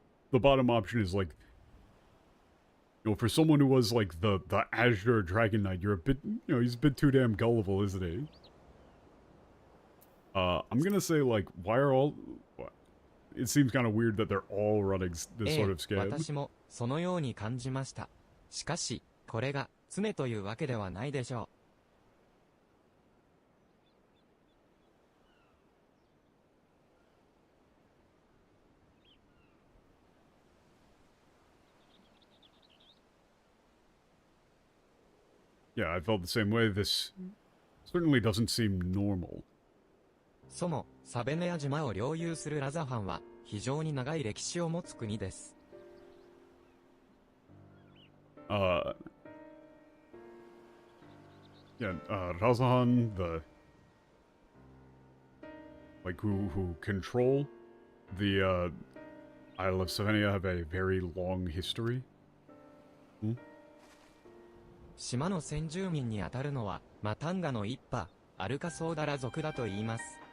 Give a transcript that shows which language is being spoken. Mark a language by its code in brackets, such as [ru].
[en] The bottom option is, like, for someone who was, like, the Azure Dragon Knight, you're a bit, he's a bit too damn gullible, isn't he? I'm gonna say, like, why are all... It seems kind of weird that they're all running this sort of scam. [ja] 私もそのように感じました。しかし、これが常というわけではないでしょう。 [en] Yeah, I felt the same way. This certainly doesn't seem normal. [ja] そも、サベネア島を領有するラザハンは、非常に長い歴史を持つ国です。 [en] Yeah, Razahan, who control the, Isle of Savenia have a very long history. [ja] 島の先住民にあたるのは、マタンガの一派、アルカソーダラ族だと言います。